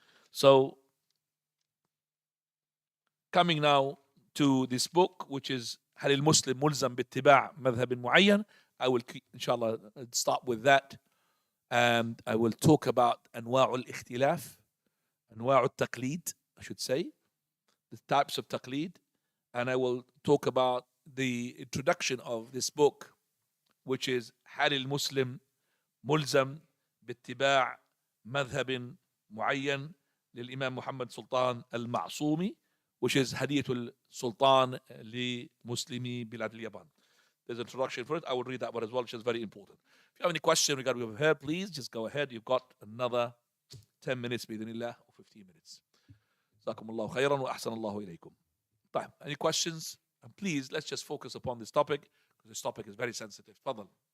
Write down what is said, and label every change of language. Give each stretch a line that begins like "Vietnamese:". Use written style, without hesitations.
English: So, coming now to this book, which is
Arabic: هل المسلم ملزم باتباع مذهب معين.
English: I will, inshallah, start with that. And I will talk about
Arabic: أنواع الاختلاف, أنواع التقليد,
English: I should say, the types of taqleed. And I will talk about the introduction of this book, which is
Arabic: هل المسلم ملزم باتباع مذهب معين للإمام محمد سلطان المعصومي,
English: which is
Arabic: هدية السلطان لمسلمي بلاد اليابان.
English: There's an introduction for it. I will read that one as well, which is very important. If you have any question regarding what we've heard, please just go ahead. You've got another 10 minutes
Arabic: بإذن الله,
English: or 15 minutes.
Arabic: جزاكم الله خيرا وأحسن الله إليكم.
English: طيب, any questions? And please, let's just focus upon this topic, because this topic is very sensitive.
Arabic: تفضل.